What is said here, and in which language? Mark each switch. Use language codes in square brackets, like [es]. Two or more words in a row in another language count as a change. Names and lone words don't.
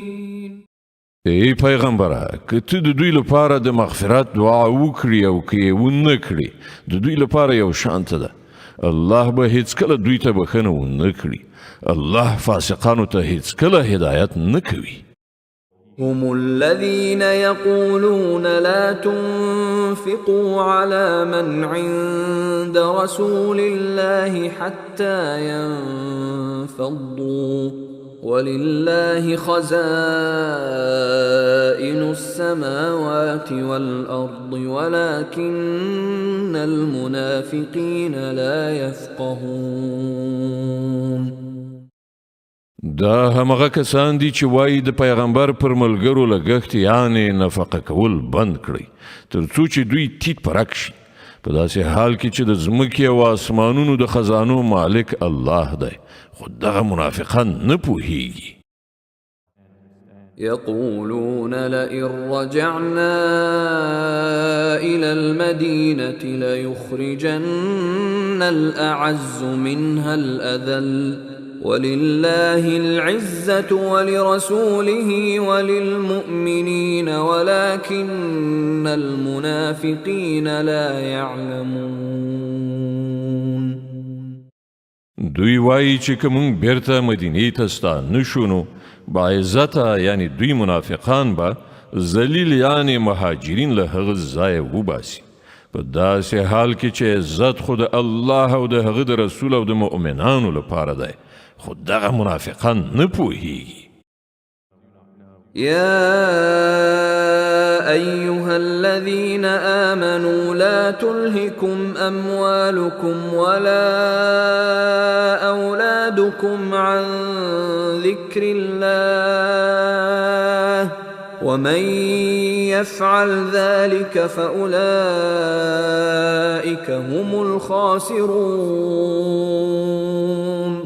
[ps] ای پیغمبره، که ته د دوی لپاره د مغفرت دعا وکړي او که یې ونه کړي، د دوی لپاره یو شانته ده. الله به هیڅکله دوی ته بخښنه ونه کړي. الله فاسقانو ته هیڅکله هدایت نه کوي. [ar] هم الذين يقولون لا تنفقوا على من عند رسول الله حتى ينفضوا ولله خزائن السماوات والأرض ولكن المنافقين لا يفقهون. [ps] دا همغه کسان دي چې وایي د پیغمبر پر ملګرو لګښت یعنې نفقه کول بند کړئ تر څو چې دوی تیت پرک شي، په داسې حال کې چې د ځمکې او آسمانونو د خزانو مالک الله دی، خو دغه منافقان نه پوهیږي. [ar] يقولون لئن رجعنا إلى المدينة ليخرجن الأعز منها الأذل ولله العزة ولرسوله وللمؤمنين ولكن المنافقين لا يعلمون. [ps] دوی وایي چې که مونږ بیرته مدینې ته ستانه شو نو باعزته یعنی دوی منافقان به ذلیل یعنی مهاجرین له هغه ځایه وباسي، په داسې حال کې چې عزت خو د الله او د هغه د رسول او د مؤمنانو لپاره دی، خو دغه منافقان نه پوهیږي. [ar] يا أيها الذين آمنوا لا تلهكم أموالكم ولا أولادكم عن ذكر الله ومن يفعل ذلك فأولئك هم الخاسرون.